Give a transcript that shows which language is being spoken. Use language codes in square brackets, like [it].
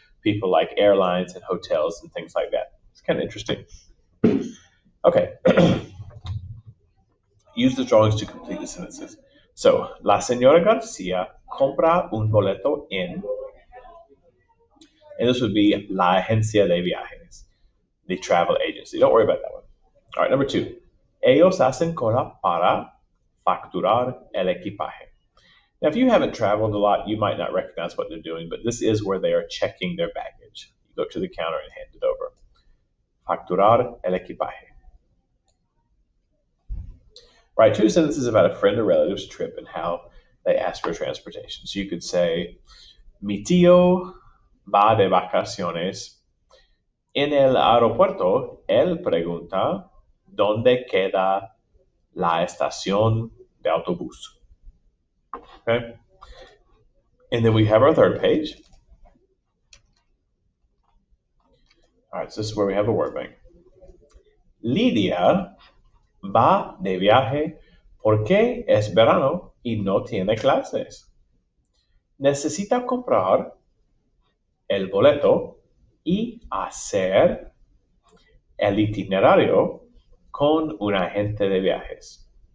[en] people like airlines and hotels and things like that. It's kind of interesting. Okay. Use the drawings to complete the sentences. So, [es] la señora Garcia compra un boleto en, [en] and this would be [es] la agencia de viajes, [en] the travel agency. Don't worry about that one. All right, number 2. [es] Ellos hacen cola para facturar el equipaje. [en] Now, if you haven't traveled a lot, you might not recognize what they're doing, but this is where they are checking their baggage. You go to the counter and hand it over. [es] Facturar el equipaje. [en] Write 2 sentences about a friend or relative's trip and how they ask for transportation. So you could say, [es] mi tío va de vacaciones. En el aeropuerto, él pregunta, ¿dónde queda la estación de autobús? [en] Okay. And then we have our third page. All right, so this is where we have the word bank. [es] Lidia va de viaje porque es verano y no tiene clases. Necesita comprar el boleto y hacer el itinerario con un agente de viajes.